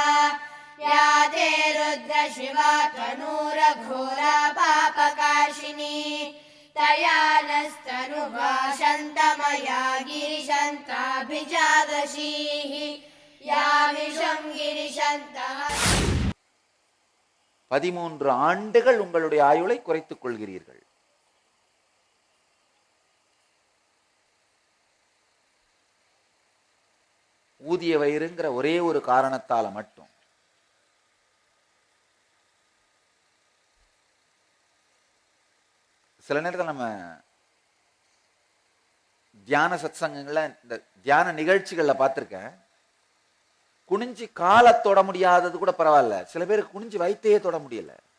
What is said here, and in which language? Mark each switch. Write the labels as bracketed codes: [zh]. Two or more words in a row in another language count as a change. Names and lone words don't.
[sa] या ते रुद्र शिवा तनूरघोरा पापकाशिनी। तया नस्तनुवा शन्तमया गिरिशन्ताभिजादशीः। या विषं गिरिशन्तः। [ta] 13 ஆண்டுகள் உங்களுடைய ஆயுளை குறைத்துக் கொள்கிறீர்கள். ஊதிய வயிறுங்கிற ஒரே ஒரு காரணத்தால மட்டும் சில நேரத்தில் நம்ம தியான சத்சங்கங்கள்ல, இந்த தியான நிகழ்ச்சிகள்ல பார்த்திருக்கேன், குனிஞ்சு காலை தொட முடியாதது கூட பரவாயில்ல, சில பேருக்கு குனிஞ்சு வயித்தையே தொட முடியல.